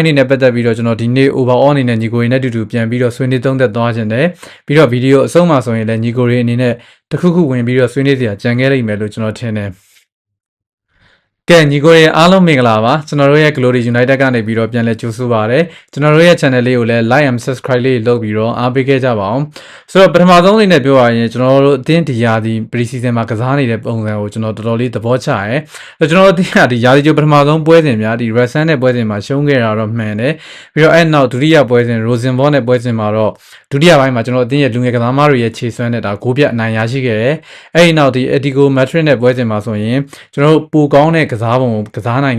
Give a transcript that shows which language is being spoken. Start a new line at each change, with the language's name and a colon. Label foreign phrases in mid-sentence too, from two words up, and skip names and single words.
Burmese: တွေနဲ့ပတ်သက်ပြီးတော့ကျွန်တော်ဒီနေ့ overall အနေနဲ့ညီကိုရီနဲ့အတူတူပြန်ပြီးတော့ဆွေးနွေးသုံးသပ်သွားခြင်းတယ်ပြီးတော့ဗီဒီယိုအဆုံးမှာဆိုရင်လည်းညီကိုရီအနေနဲ့တစ်ခုခုဝင်ပြီးတော့ဆွေးနွေးစရာကြံခဲ့လိမ့်မယ်လို့ကျွန်တော်ထင်တယ်ကဲညီကိုရဲ့ အားလုံးမင်္ဂလာပါကျွန်တော်တို့ရဲ့ Glory United ကနေပြီးတော့ပြန်လဲကြိုဆိုပါရစေကျွန်တော်တို့ရဲ့ channel လေးကိုလည်း
English: like and subscribe
Burmese: လေးလုပ်ပြီးတော့အားပေးခဲ့ကြပါအောင်ဆို တော့ပထမဆုံးလေးနဲ့ပြောရရင်ကျွန်တော်တို့အသင်းဒီယာဒီ pre-season မှာကစားနေတဲ့ပုံစံကိုကျွန်တော်တော်တော်လေးသဘောကျရဲဆိုတော့ကျွန်တော်တို့အသင်းကဒီယာဒီကျပထမဆုံးပွဲစဉ်များဒီ Racing နဲ့ပွဲစဉ်မှာရှုံးခဲ့တာတော့မှန်တယ်ပြီးတော့အဲ့နောက်ဒုတိယပွဲစဉ် Rosenborg နဲ့ပွဲစဉ်မှာတော့ဒုတိယပိုင်းမှာကျွန်တော်အသင်းရဲ့လူငယ်ကစားသမားတွေရဲ့ခြေစွမ်းနဲ့ဒါဂိုးပြတ်အနိုင်ရရှိခဲ့တယ်အဲ့ဒီနောက်ဒီ Atletico Madrid နဲ့ပွဲစဉ်မှာဆိုရင်ကျွန်တော်တို့ပိုကောင်းတဲ့ကစားပုံကစားနိုင်